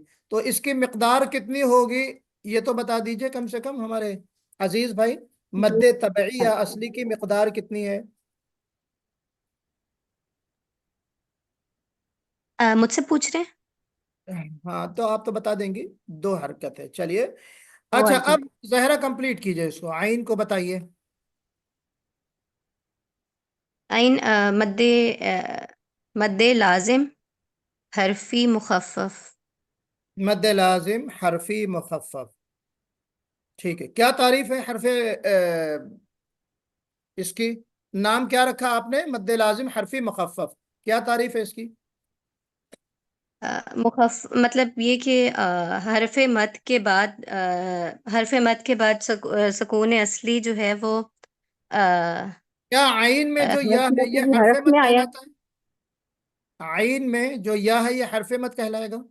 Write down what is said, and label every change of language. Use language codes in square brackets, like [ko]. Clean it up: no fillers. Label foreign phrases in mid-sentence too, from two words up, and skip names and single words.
[ur] تو اس کی مقدار کتنی ہوگی یہ تو بتا دیجئے کم سے کم ہمارے عزیز بھائی، مد طبعی یا اصلی کی مقدار کتنی ہے؟ مجھ سے پوچھ رہے ہیں؟ ہاں تو آپ تو بتا دیں گی، 2 حرکت ہے، چلیے۔ دو اچھا اب حرکت۔ زہرا کمپلیٹ کیجئے اس کو، عین کو بتائیے۔ عین مد لازم حرفی مخفف۔ مد لازم حرفی مخفف، ٹھیک ہے۔ کیا تعریف ہے حرف اس کی؟ نام کیا رکھا آپ نے؟ مد لازم حرفی مخفف، کیا تعریف ہے اس کی؟ مطلب یہ کہ حرف مد کے بعد سکون اصلی جو ہے وہ کیا عین میں جو یا حرف ہے مد یہ کی حرف حرف مد میں آیا۔ کہلاتا ہے؟ عین میں جو یا ہے یہ حرف مد کہلائے گا؟